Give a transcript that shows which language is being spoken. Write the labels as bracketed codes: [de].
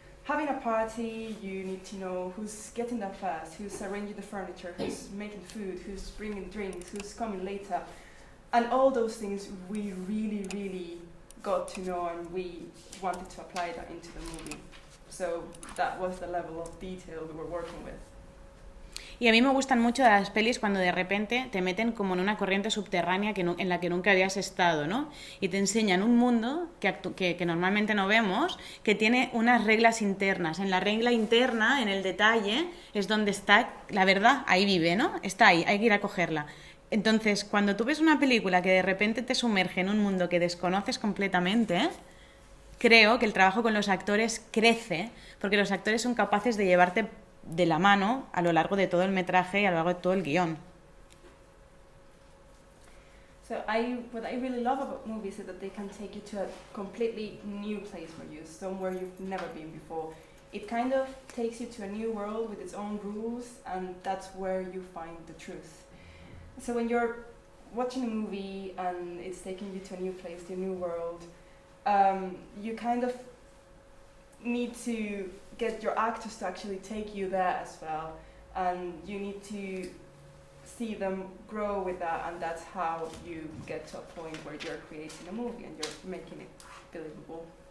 [en] having a party, you need to know who's getting there first, who's arranging the furniture, who's making food, who's bringing drinks, who's coming later. And all those things we really, really got to know, and we wanted to apply that into the movie. So that was the level of detail we were working with. [es] Y a mí me gustan mucho las pelis cuando de repente te meten como en una corriente subterránea en la que nunca habías estado, ¿no? Y te enseñan un mundo que normalmente no vemos, que tiene unas reglas internas. En la regla interna, en el detalle, es donde está la verdad, ahí vive, ¿no? Está ahí, hay que ir a cogerla. Entonces, cuando tú ves una película que de repente te sumerge en un mundo que desconoces completamente, creo que el trabajo con los actores crece, porque los actores son capaces de llevarte de la mano a lo largo de todo el metraje y a lo largo de todo el guión. [en] So what I really love about movies is that they can take you to a completely new place for you, somewhere you've never been before. It kind of takes you to a new world with its own rules, and that's where you find the truth. So when you're watching a movie and it's taking you to a new place, to a new world, you kind of need to get your actors to actually take you there as well, and you need to see them grow with that, and that's how you get to a point where you're creating a movie and you're making it believable.